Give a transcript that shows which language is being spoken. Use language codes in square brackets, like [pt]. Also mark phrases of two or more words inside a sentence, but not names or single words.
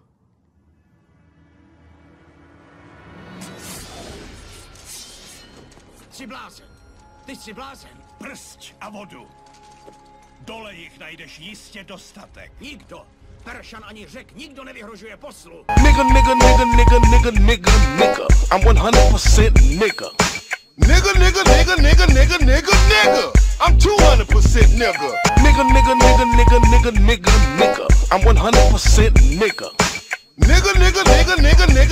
[cs] Jsi blázen. Ty jsi blázen. Prst a vodu. Dole jich najdeš jistě dostatek. Nikdo. Peršan ani Řek, nikdo nevyhrožuje poslu. [en] Nigga, nigga, nigga, nigga, nigga, nigga, nigga. I'm 100% nigga. Nigga, nigga, nigga, nigga, nigga, nigga, nigga. I'm 200% nigga. Nigga, nigga, nigga, nigga, nigga, nigga, nigga. I'm 100% nigga. Nigga, nigga, nigga, nigga, nigga.